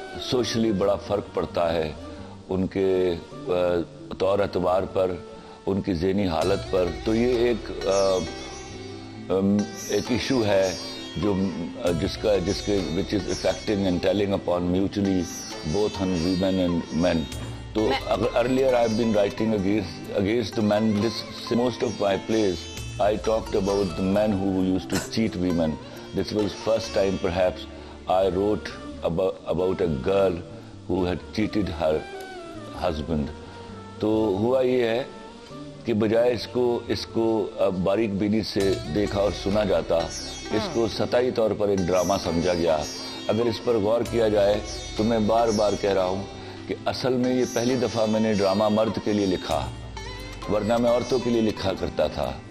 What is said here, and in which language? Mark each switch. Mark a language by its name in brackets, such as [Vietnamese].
[Urdu] Socially بڑا فرق پڑتا ہے، ان کے طور اعتبار پر، ان کی ذہنی حالت پر۔ تو یہ ایک ایشو ہے جو جس کے [English] which is affecting and telling upon mutually both on women and men. So earlier I've been writing against the men. Most of my plays I talked about the men who used to cheat women. This was first time perhaps I wrote about a girl who had cheated her husband. [Urdu] تو ہوا یہ ہے کہ بجائے اس کو باریک بینی سے دیکھا اور سنا جاتا، اس کو سطحی طور پر ایک ڈرامہ سمجھا گیا۔ اگر اس پر غور کیا جائے تو میں بار بار کہہ رہا ہوں کہ اصل میں یہ پہلی دفعہ میں نے ڈرامہ مرد کے لیے لکھا، ورنہ میں عورتوں کے لیے لکھا کرتا تھا۔